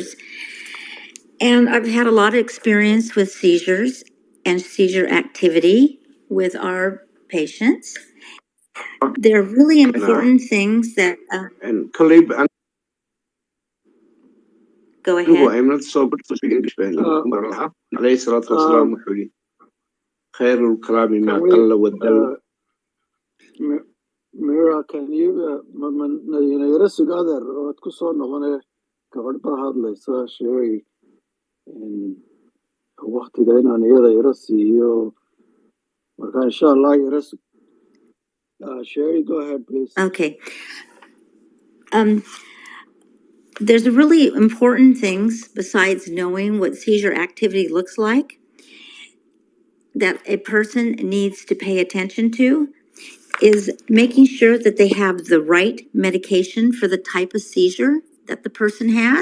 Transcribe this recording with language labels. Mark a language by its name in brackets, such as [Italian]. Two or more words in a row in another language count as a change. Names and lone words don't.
[English] And I've had a lot of experience with seizures and seizure activity with our patients. They're really important things that. and Caleb and Go [Somali] anigu [English] ahead. I'm not so good to speak English malaha [Arabic] عليه الصلاة والسلام [Somali] wuxuu yidhi [Arabic] خير الكلام ما [English] Can we, [Arabic] قل ودل [Somali] Mira, [English] can you [Somali] yara sugaadar ood ku soo noqone gabadh baa hadlaysa Sherry waqtiga inaan iyada yara siiyo marka [Arabic] إن شاء الله [Somali] yara Sherry, [English] go ahead, please. Okay. There's really important things besides knowing what seizure activity looks like that a person needs to pay attention to is making sure that they have the right medication for the type of seizure that the person has.